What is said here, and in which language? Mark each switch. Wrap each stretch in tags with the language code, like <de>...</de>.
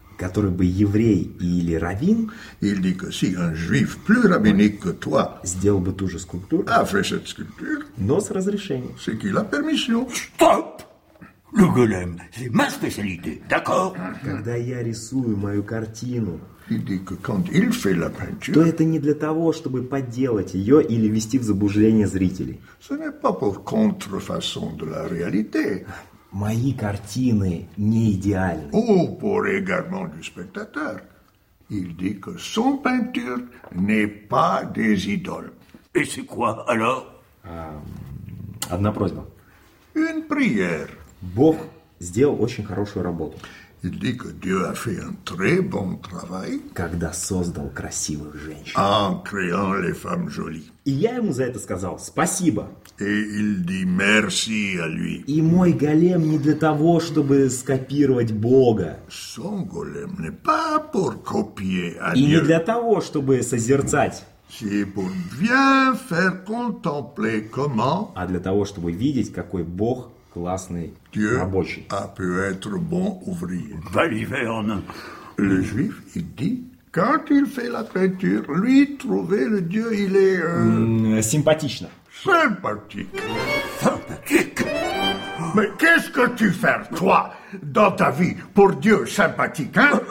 <ru>Который бы еврей или раввин,</ru> <fr>il dit que si un juif plus rabbinique que toi</fr> <ru>сделал бы ту же скульптуру,</ru> <fr>a fait cette sculpture,</fr> <ru>но с разрешением.</ru> <fr>C'est qu'il a permission. Stop! Le golem, c'est ma spécialité, d'accord?</fr> <ru>Когда я рисую мою картину,</ru> <fr>il dit que quand il fait la peinture,</fr> <ru>то это не для того, чтобы подделать ее или ввести в заблуждение зрителей.</ru> <fr>Ce n'est pas pour contrefaçon de la réalité.</fr> <ru>Мои картины не идеальны.</ru> <fr>Oh, pour égarement du spectateur. Il dit que son peinture n'est pas des idoles. Et c'est quoi alors?</fr> <ru>Одна просьба.</ru> <fr>Une prière.</fr> <ru>Бог сделал очень хорошую работу.</ru> <fr>Il dit que Dieu a fait un très bon travail.</fr> <ru>Когда создал красивых женщин.</ru> <fr>En créant les femmes jolies.</fr> <ru>И я ему за это сказал спасибо.</ru> <fr>Et il dit merci à lui.</fr> <ru>И мой голем не для того, чтобы скопировать Бога.</ru> <fr>Son golem n'est pas pour copier à Dieu.</fr> <ru>И не для того, чтобы созерцать.</ru> <fr>C'est pour bien faire contempler comment.</fr> <ru>А для того, чтобы видеть, какой Бог классный.</ru> <fr>Dieu</fr> <ru>рабочий.</ru> <fr>A pu être bon ouvrier. Valiverne. Le juif, il dit, quand il fait la peinture, lui, trouver le Dieu, il est... Sympathique. Sympathique. Sympathique. Mais qu'est-ce que tu fais, toi, dans ta vie, pour Dieu sympathique, hein?</fr>